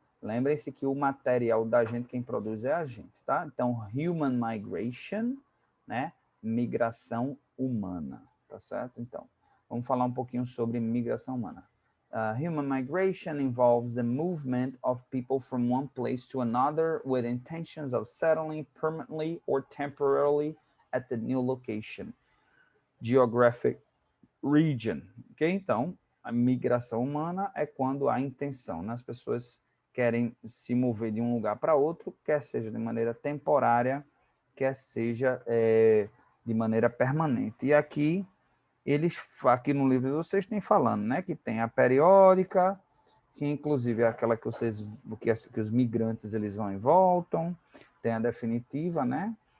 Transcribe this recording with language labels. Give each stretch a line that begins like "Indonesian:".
Portuguese: Lembrem-se que o material da gente, quem produz é a gente, tá? Então, Human Migration, né? Migração humana, tá certo? Então, vamos falar um pouquinho sobre migração humana.
English: Human migration involves the movement of people from one place to another with intentions of settling permanently or temporarily at the new location, geographic region, ok?
Portuguese: Então, a migração humana é quando há intenção, né? As pessoas querem se mover de um lugar para outro, quer seja de maneira temporária, quer seja de maneira permanente. E aqui no livro de vocês tem falando, né, que tem a periódica, que inclusive é aquela que os migrantes eles vão e voltam, tem a definitiva, né?